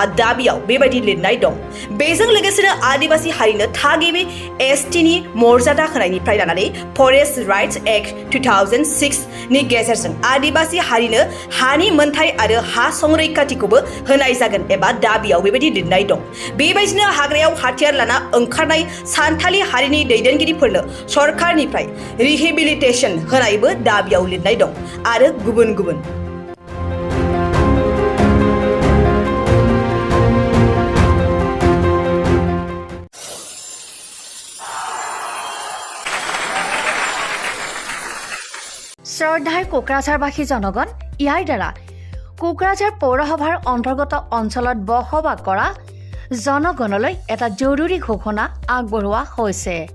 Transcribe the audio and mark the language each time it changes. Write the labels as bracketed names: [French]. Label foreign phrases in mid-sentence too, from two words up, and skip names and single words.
[Bodo] दाबियाव बेबायदि लिरनाय दं बेजों लोगोसेनो आदिबासी हारिनो थागिबि एसटिनि मर्यादा होनायनिफ्राय लानानै फरेस्ट राइट्स एक्ट 2006 नि गेजेरजों आदिबासी हारिनो हानि मोनथाय आरो हा संरैखाथिखौबो होनाय जागोन एबा दाबियाव बेबायदि लिरनाय दं बेबायदिनो हाग्रायाव हाथियार लाना ओंखारनाय सान्थालि हारिनि दैदेनगिरिफोरनो सरकारनिफ्राय रिहेबिलिटेशन होनायबो दाबियाव लिरनाय दं आरो गुबुन गुबुन [Assamese] শ্ৰদ্ধাৰ কোকৰাঝাৰবাসী জনগণ ইয়াৰ দ্বাৰা কোকৰাঝাৰ পৌৰসভাৰ অন্তৰ্গত অঞ্চলত বসবাস কৰা জনগণলৈ এটা জৰুৰী ঘোষণা আগবঢ়োৱা হৈছে